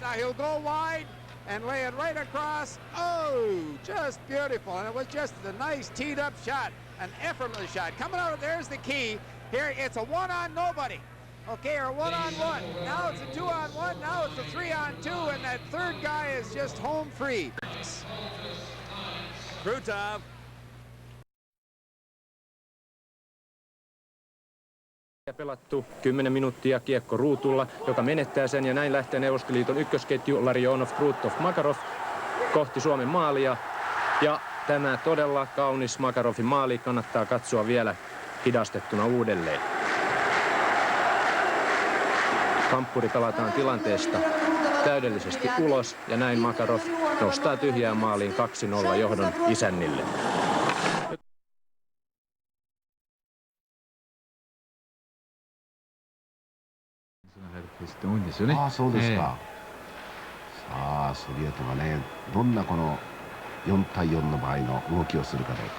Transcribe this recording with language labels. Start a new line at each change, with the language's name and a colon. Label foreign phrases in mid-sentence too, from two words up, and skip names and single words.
English: Now he'll go wide and lay it right across. Oh, just beautiful. And it was just a nice teed up shot, an effortless shot. Coming out of there's the key. Here it's a 1-on-nobody. Okay, or 1-on-1. Now it's a 2-on-1. Now it's a 3-on-2, and that third guy is just home free. Krutov.
Finnish: Pelattu 10 minuuttia kiekko ruutulla, joka menettää sen, ja näin lähtee Neuvostoliiton ykkösketju Larionov, Krutov, Makarov kohti Suomen maalia. Ja tämä todella kaunis Makarovin maali kannattaa katsoa vielä hidastettuna uudelleen. Kamppuri pelataan tilanteesta täydellisesti ulos, ja näin Makarov nostaa tyhjään maaliin 2-0 johdon isännille.
Japanese: 多いんですよね。ああ、そうですか。さあ、ソビエトがね、どんなこの4対4の場合の動きをするかどうか。